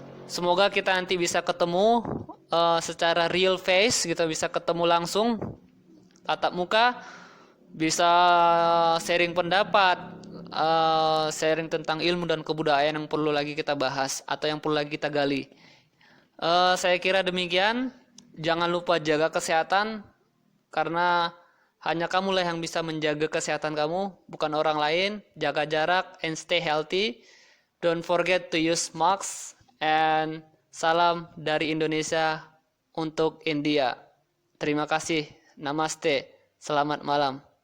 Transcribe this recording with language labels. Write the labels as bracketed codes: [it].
[id] Semoga kita nanti bisa ketemu secara real face, gitu, bisa ketemu langsung tatap muka, bisa sharing pendapat, sharing tentang ilmu dan kebudayaan yang perlu lagi kita bahas atau yang perlu lagi kita gali. Saya kira demikian. Jangan lupa jaga kesehatan karena hanya kamulah yang bisa menjaga kesehatan kamu, bukan orang lain. Jaga jarak [en] and stay healthy. Don't forget to use masks. [id] And salam dari Indonesia untuk India. Terima kasih. Namaste. Selamat malam.